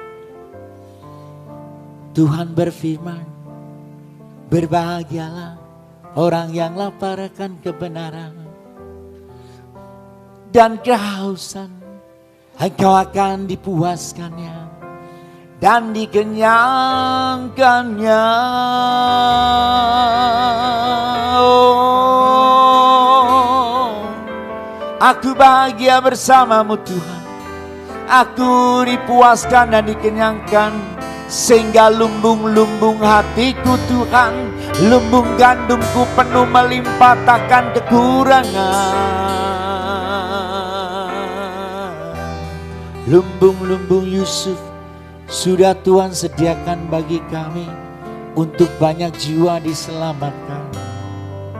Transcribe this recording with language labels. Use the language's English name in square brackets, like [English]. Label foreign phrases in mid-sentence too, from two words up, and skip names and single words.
[Indonesian] Tuhan berfirman, berbahagialah orang yang lapar akan kebenaran dan kehausan, engkau akan dipuaskannya dan dikenyangkannya. Oh, aku bahagia bersamamu Tuhan, aku dipuaskan dan dikenyangkan, sehingga lumbung-lumbung hatiku Tuhan, lumbung gandumku penuh melimpah takkan kekurangan. Lumbung-lumbung Yusuf sudah Tuhan sediakan bagi kami, untuk banyak jiwa diselamatkan.